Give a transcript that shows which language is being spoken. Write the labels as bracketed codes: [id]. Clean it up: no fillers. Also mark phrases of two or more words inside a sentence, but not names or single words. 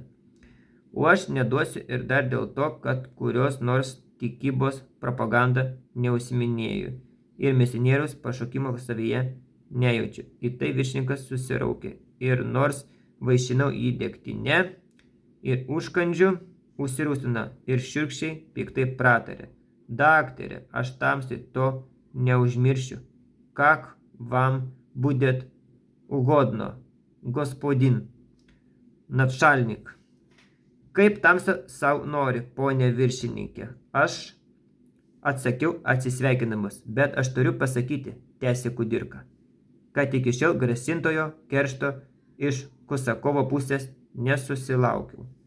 [lt] O aš neduosiu ir dar dėl to, kad kurios nors tikybos propaganda neužsiminėju ir misionieriaus pašaukimo savyje nejaučiu. Į tai viršininkas susiraukė ir nors vaišinau jį degtinę ir užkandžiu, užsirūstina ir šiurkščiai piktai pratarė. Daktarė, aš tamsiai to neužmiršiu. [ru] Как вам будет угодно, господин начальник. [lt] Kaip tamsa savo nori, ponė viršininkė. Aš atsakiau atsisveikinamas, bet aš turiu pasakyti, tęsė Kudirka, kad iki šiol grasintojo keršto iš Kusakovo pusės nesusilaukiau.